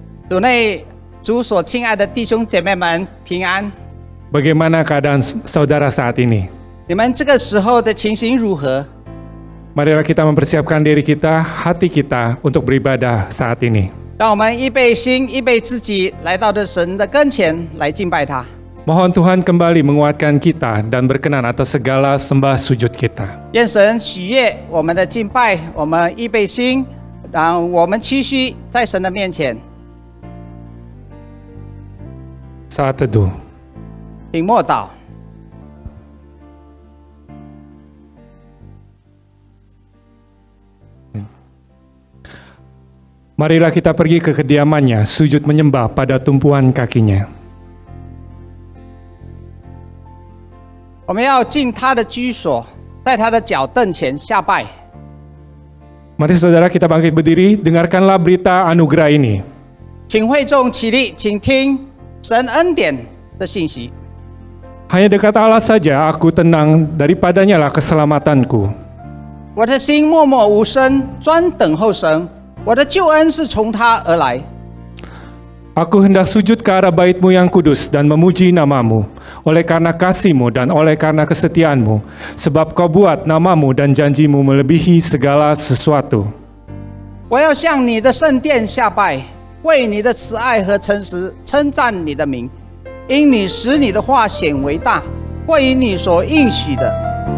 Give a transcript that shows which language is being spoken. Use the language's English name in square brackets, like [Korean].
[Chinese] 主内主所亲爱的弟兄姐妹们平安。 [Indonesian] Bagaimana keadaan saudara saat ini? [Chinese] 你们这个时候的情形如何？ [Indonesian] Marilah kita mempersiapkan diri kita, hati kita untuk beribadah saat ini. [Chinese] 让我们预备心、预备自己，来到这神的跟前来敬拜他。 [Indonesian] Mohon Tuhan kembali menguatkan kita dan berkenan atas segala sembah sujud kita. [Chinese] 愿神喜悦我们的敬拜，我们预备心，让我们屈膝在神的面前。 [Indonesian] Saat teduh. [Chinese] 请默祷。 [Indonesian] Marilah kita pergi ke kediamannya, sujud menyembah pada tumpuan kakinya. [Chinese] 我们要进他的居所，在他的脚凳前下拜。 [Indonesian] Mari saudara kita bangkit berdiri, dengarkanlah berita anugerah ini. [Chinese] 请会众起立，请听神恩典的信息。 [Indonesian] Hanya dekat Allah saja aku tenang, daripadanya lah keselamatanku. [Chinese] 我的心默默无声，专等候神。我的救恩是从他而来。 [Indonesian] Aku hendak sujud ke arah bait-Mu yang kudus dan memuji nama-Mu, oleh karena kasih-Mu dan oleh karena kesetiaan-Mu, sebab Kau buat nama-Mu dan janji-Mu melebihi segala sesuatu. [Chinese] 我要向你的圣殿下拜，为你的慈爱和诚实称赞你的名，因你使你的话显为大，会以你所应许的。